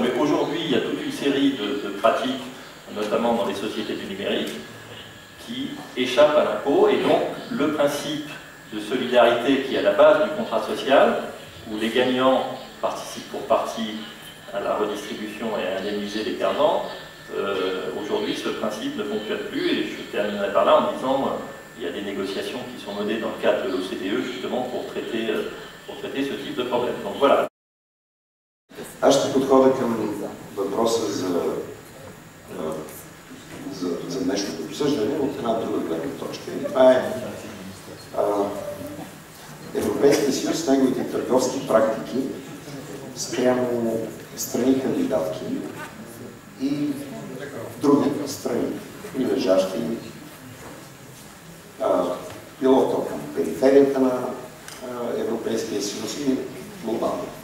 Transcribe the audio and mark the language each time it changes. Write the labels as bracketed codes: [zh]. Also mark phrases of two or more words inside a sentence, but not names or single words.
[fr] Mais aujourd'hui, il y a toute une série de pratiques, notamment dans les sociétés du numérique, qui échappent à l'impôt, et donc le principe de solidarité qui est à la base du contrat social, où les gagnants participent pour partie à la redistribution et à indemniser les perdants, aujourd'hui ce principe ne fonctionne plus, et je terminerai par là en disant il y a des négociations qui sont menées dans le cadre de l'OCDE justement pour traiter ce type de problème. Donc voilà. [bg] Аз ще подходя към въпроса за днешното обсъждане от една друга гледна точка. И това е Европейския съюз с неговите търговски практики спрямо страни кандидатки и други страни, прилежащи било то към периферията на Европейския съюз и глобално.